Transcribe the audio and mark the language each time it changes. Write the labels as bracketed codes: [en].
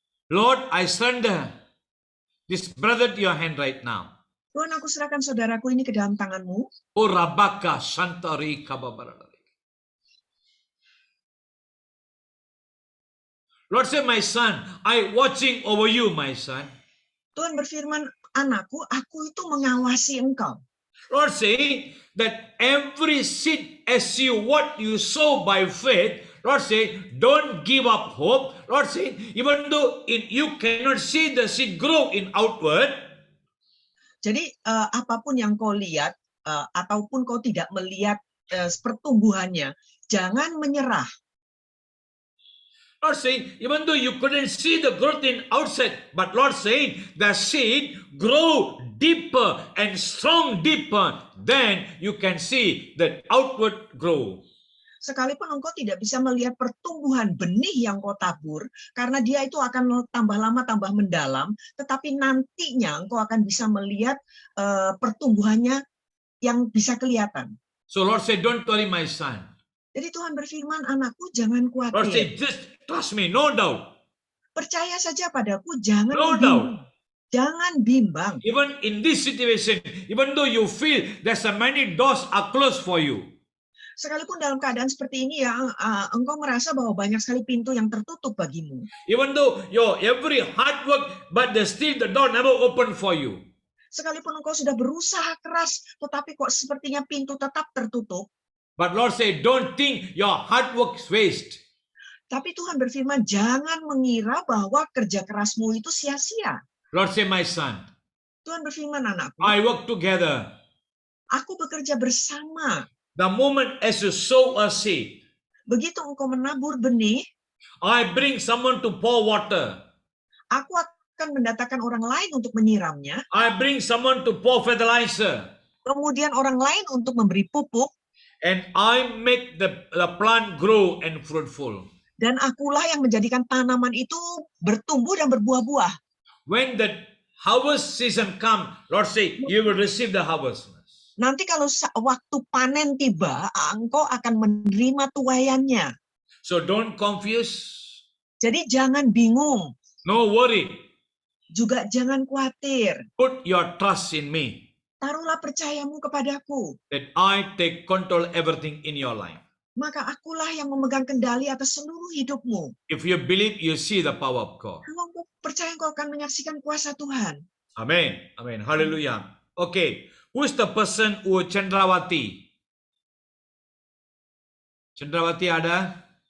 [en] Lord, I surrender this brother to your hand right now. [id] Tuhan, aku serahkan saudaraku ini ke dalam tangan-Mu. Urabaka Shantari Kababaralari. [en] Lord, say, my son, I watching over you, my son. [id] Tuhan berfirman, anakku, aku itu mengawasi engkau. [en] Lord, say that every seed as what you sow by faith, Lord say, don't give up hope. Lord say, even though you cannot see the seed grow in outward, [id] Jadi apapun yang kau lihat, ataupun kau tidak melihat pertumbuhannya, jangan menyerah. [en] Lord saying, even though you couldn't see the growth in outside, but Lord saying, the seed grow deeper and strong deeper, then you can see the outward grow. [id] Sekalipun engkau tidak bisa melihat pertumbuhan benih yang kau tabur, karena dia itu akan tambah lama tambah mendalam, tetapi nantinya engkau akan bisa melihat pertumbuhannya yang bisa kelihatan. [en] So Lord said, don't worry my son. [id] Jadi Tuhan berfirman, anakku jangan [en] Lord [id] khawatir. [en] said, just trust me, no doubt. [id] Percaya saja padaku, jangan [en] No [id] bimbang. [en] doubt. [id] Jangan bimbang. [en] Even in this situation, even though you feel there's a many doors are closed for you, [id] Sekalipun dalam keadaan seperti ini ya, engkau merasa bahwa banyak sekali pintu yang tertutup bagimu. [en] even though your every hard work, but still the door never open for you. [id] Sekalipun engkau sudah berusaha keras, tetapi kok sepertinya pintu tetap tertutup. [en] But Lord said, don't think your hard work is waste. [id] Tapi Tuhan berfirman, jangan mengira bahwa kerja kerasmu itu sia-sia. [en] Lord said, my son, [id] Tuhan berfirman, anakku, [en] I work together. [id] aku bekerja bersama. [en] The moment as you sow a seed, [id] Begitu engkau menabur benih, [en] I bring someone to pour water. [id] aku akan mendatangkan orang lain untuk menyiramnya. [en] I bring someone to pour fertilizer. [id] Kemudian orang lain untuk memberi pupuk. [en] And I make the plant grow and fruitful. [id] Dan akulah yang menjadikan tanaman itu bertumbuh dan berbuah-buah. [en] When the harvest season come, Lord say, you will receive the harvest. [id] Nanti kalau waktu panen tiba, engkau akan menerima tuaiannya. [en] So don't confuse. [id] Jadi jangan bingung. [en] No worry. [id] Juga jangan khawatir. [en] Put your trust in me. [id] Taruhlah percayamu kepadaku. [en] That I take control everything in your life. [id] Maka akulah yang memegang kendali atas seluruh hidupmu. [en] If you believe, you see the power of God. [id] Kalau engkau percaya, engkau akan menyaksikan kuasa Tuhan. [en] Amen. Amen. Hallelujah. Okay. Who is the person who Chandrawati? [id] Chandrawati ada?